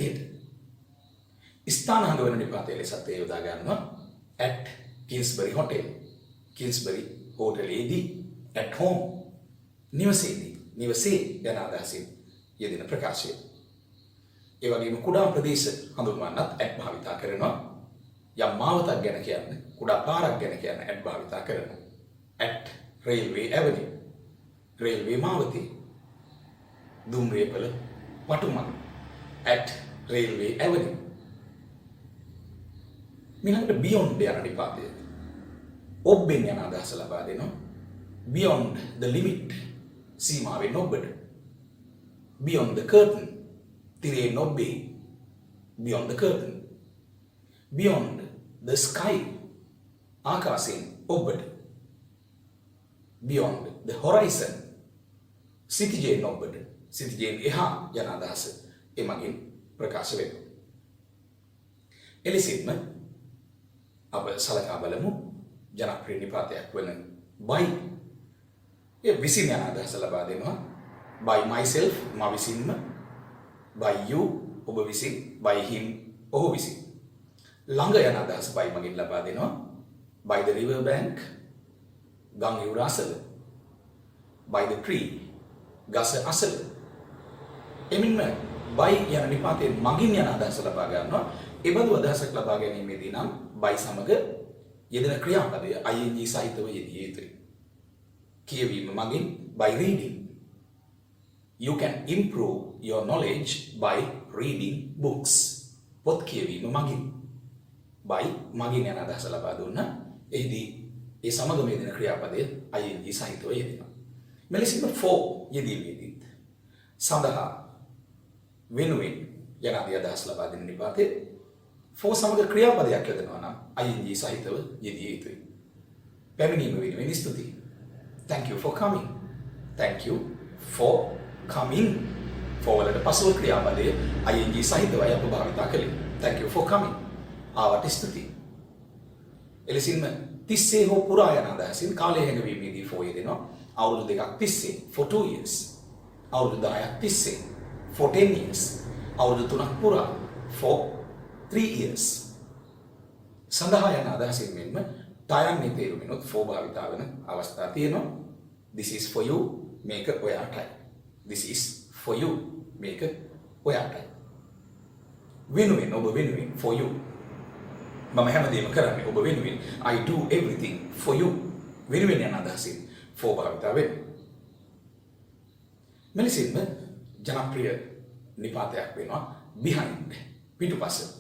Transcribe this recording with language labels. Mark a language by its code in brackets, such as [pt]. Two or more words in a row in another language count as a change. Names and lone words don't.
[si] ස්ථාන හඟවන නිපාතය ලෙසත් ඒ යොදා ගන්නවා [en] at Kingsbury Hotel. [si] Kingsbury හෝටලයේදී [en] at home [si] නිවසේදී නිවසේ යන අදහසින් යෙදෙන ප්‍රකාශය. ඒ වගේම කුඩා ප්‍රදේශ හඳුන්වන්නත් at භාවිතා කරනවා. යම් මාවතක් ගැන කියන්න කුඩා පාරක් ගැන කියන්න at භාවිතා කරනවා. [en] at railway avenue railway [si] මාවතේ දුම්රියපල වටුමග [en] at railway avenue. [si] මිලකට beyond යන නිපාතය ඔබ්බෙන් යන අදහස ලබා දෙනවා. [en] beyond the limit [si] සීමාවෙන් ඔබ්බට. [en] beyond the curtain [si] තිරයෙන් ඔබ්බේ. [en] beyond the curtain. beyond the sky [si] ආකාශයෙන් ඔබ්බට. [en] beyond the horizon [si] සිතිජයෙන් ඔබ්බට. සිතිජයෙන් එහා යන අදහස එමගින් ප්‍රකාශ වෙනවා. එලෙසින්ම අප සලකා බලමු ජනප්‍රිය නිපාතයක් වන by ඒ විසින් යන අදහස ලබා දෙනවා. [en] by myself [si] මා විසින්ම, [en] by you [si] ඔබ විසින්, [en] by him [si] ඔහු විසින්. ළඟ යන අදහස by මගින් ලබා දෙනවා. [en] by the river bank [si] ගම් යුර අසල, [en] by the tree [si] ගස අසල. එමින්ම by යන නිපාතයෙන් මගින් යන අදහස ලබා ගන්නවා. එබඳු අදහසක් ලබා ගැනීමේදී නම් by සමග යෙදෙන ක්‍රියාපදය ing සහිතව යෙදිය යුතුයි. කියවීම මගින් [en] by reading. You can improve your knowledge by reading books. [si] පොත් කියවීම මගින්. by මගින් යන අදහස ලබා දුන්නා. එහිදී ඒ සමගම යෙදෙන ක්‍රියාපදය ing සහිතව යෙදෙනවා. මෙලෙසින්ම for යෙදීමේදීත් සඳහා වෙනුවෙන් යන අදහස් ලබා දෙන නිපාතේ for සමග ක්‍රියාපදයක් යොදනවා නම් ing සහිතව යෙදිය යුතුයි. පැමිණීම වෙනුවෙන් ස්තුතියි. [en] Thank you for coming. Thank you for coming. [si] for වලට පසුව ක්‍රියාපදය ing සහිතවයි අප භාවිතා කළේ. [en] Thank you for coming. [si] ආවට ස්තුතියි. එලෙසින්ම තිස්සේ හෝ පුරා යන අදහසින් කාලය හැඟවීමේදී for යෙදෙනවා. අවුරුදු දෙකක් තිස්සේ [en] for 2 years. [si] අවුරුදු 10ක් තිස්සේ [en] for 10 years. [si] අවුරුදු 3ක් පුරා [en] for 3 years. [si] සඳහා යන අදහසින් මෙන්ම ටයන්නේ තේරුමිනුත් for භාවිතා වන අවස්ථා තියෙනවා. [en] This is for you [si] මේක ඔයාටයි. [en] This is for you [si] මේක ඔයාටයි. වෙනුවෙන් ඔබ වෙනුවෙන් [en] for you. [si] මම හැමදේම කරන්නේ ඔබ වෙනුවෙන්. [en] I do everything for you. [si] වෙනුවෙන් යන අදහසින් for භාවිතා වෙනවා. මෙලෙසින්ම ජනප්‍රිය නිපාතයක් වෙනවා behind පිටුපස.